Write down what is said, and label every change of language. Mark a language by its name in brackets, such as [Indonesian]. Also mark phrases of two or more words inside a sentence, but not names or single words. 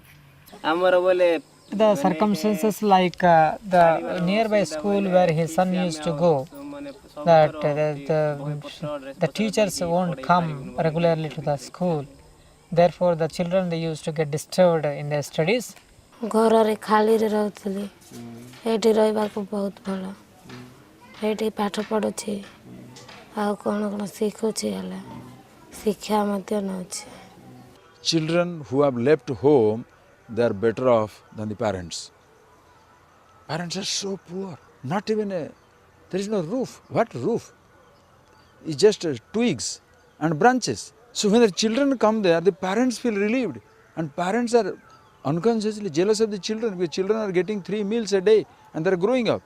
[English] The circumstances like the nearby school where his son used to go, that the teachers won't come regularly to the school. Therefore, the children, they used to get disturbed in their studies. [Odia] ଘରରେ ଖାଲିରେ ରହୁଥିଲି। ଏଠି ରହିବାକୁ ବହୁତ ଭଲ। ଏଠି ପାଠ ପଢ଼ୁଛି, ଆଉ କ'ଣ କ'ଣ ଶିଖୁଛି ହେଲେ ଶିକ୍ଷା ମଧ୍ୟ ନେଉଛି। [English] Children who have left home, they are better off than the parents. Parents are so poor. Not even there is no roof. What roof? It's just twigs and branches. So when the children come there, the parents feel relieved. And parents are unconsciously jealous of the children because children are getting 3 meals a day and they are growing up.